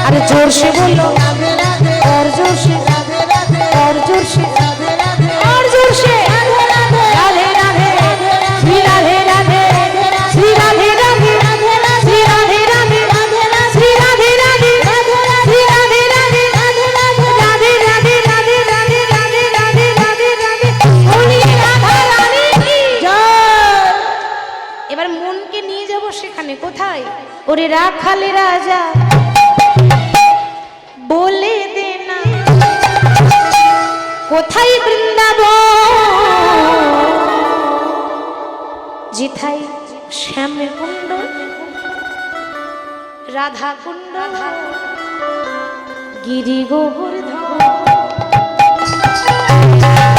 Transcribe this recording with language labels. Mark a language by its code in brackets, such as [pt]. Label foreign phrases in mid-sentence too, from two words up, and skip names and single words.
[hi] अरे जोर से बोलो राधे राधे, और जोर से राधे राधे, और जोर से राधे राधे, और जोर से राधे राधे, राधे राधे, श्री राधे राधे, श्री राधे राधे, श्री राधे राधे, श्री राधे राधे, श्री राधे राधे, राधे राधे, राधे राधे, राधे राधे, राधे राधे। बोलिए राधा रानी की जय। [bn] এবার মনকে নিয়ে যাব সেখানে। কোথায়? ওরে রাখালে রাজা বলে দে না, কোথায় বৃন্দাবন, যেথায় শ্যাম কুণ্ড, রাধা কুণ্ড, গিরি গোবর্ধন।